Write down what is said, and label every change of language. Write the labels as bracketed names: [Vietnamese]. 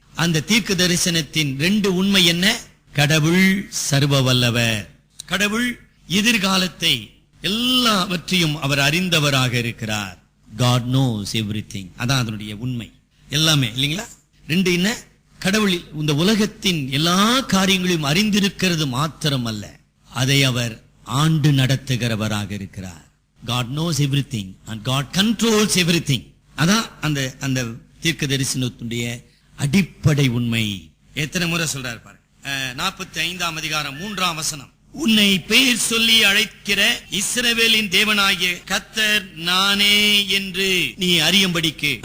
[Tamil] அந்த தீர்க்க தரிசனத்தின் 2 உண்மை என்ன? கடவுள் சர்வ வல்லவர், கடவுள் எதிர்காலத்தை எல்லாவற்றையும் அவர் அறிந்தவராக இருக்கிறார். [English] God knows everything. [Tamil] அதான் அதனுடைய உண்மை எல்லாமே இல்லைங்களா. 2 என்ன, கடவுள் இந்த உலகத்தின் எல்லா காரியங்களையும் அறிந்திருக்கிறது மாத்திரமல்ல, அதை அவர் ஆண்டு நடத்துகிறவராக இருக்கிறார். [English] God knows everything and God controls everything. [Tamil] அதான் அந்த தீர்க்க தரிசனத்துடைய அடிப்படை உண்மை. எத்தனை முறை சொல்றாரு பாருங்க. 45 அதிகாரம் 3 வசனம். உன்னை பெயர் சொல்லி அழைக்கிற இஸ்ரவேலின் தேவனாகிய கர்த்தர் நானே என்று நீ அறியும்படிக்கு.